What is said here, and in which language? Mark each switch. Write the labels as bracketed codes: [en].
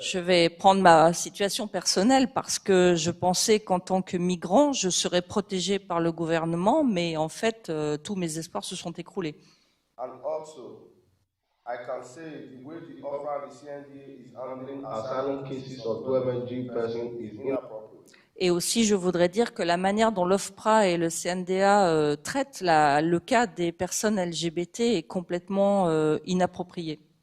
[fr] Je vais prendre ma situation personnelle parce que je pensais qu'en tant que migrant, je serais protégé par le gouvernement, mais en fait, tous mes espoirs se sont écroulés. [en] And also, I can say the way the OFRA and the CNDA is handling asylum cases of MSG persons is inappropriate. [fr] Et aussi, je voudrais dire que la manière dont l'OFPRA et le CNDA traitent le cas des personnes LGBT est complètement inappropriée.